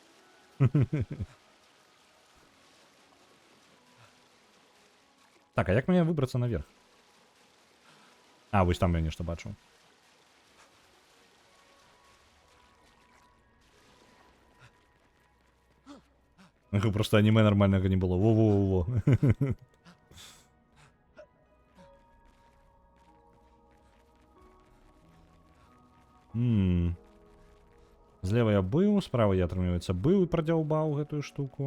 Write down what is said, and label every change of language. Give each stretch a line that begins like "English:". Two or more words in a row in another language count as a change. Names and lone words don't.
Belarusian: Так, а як мне выбрацца наверх? А, вось там я нешта бачу. Просто аніме нормальнага не было. Во-во-во-во. Злева я быў, справа я, атрымліваецца, быў і прадзяўбаў гэтую штуку.